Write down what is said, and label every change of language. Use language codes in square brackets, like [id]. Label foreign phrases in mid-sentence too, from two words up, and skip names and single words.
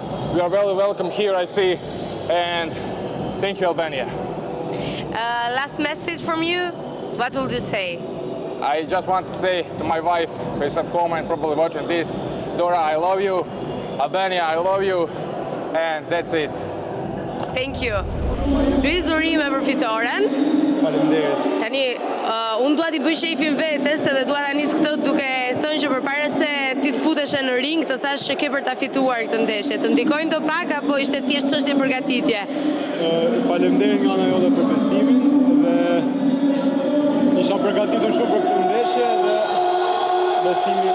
[en] We are very welcome here, I see, and thank you, Albania. Last message from you. What will you say? I just want to say to my wife, who is at home and probably watching this, Dora, I love you. Albania, I love you. And that's it. Thank you. [sq] Rizurime për fitoren. Faleminderit. Tani, unë dua t'i bëj shefin vetes edhe dua ta nis këtë duke thënë që përpara se ti të futesh në ring, të thash që ke për ta fituar këtë ndeshje. Të ndikojnë do pak apo ishte thjesht çështje përgatitje? Faleminderit nga ana jote për besimin dhe isha përgatitur shumë për këtë ndeshje dhe besimi.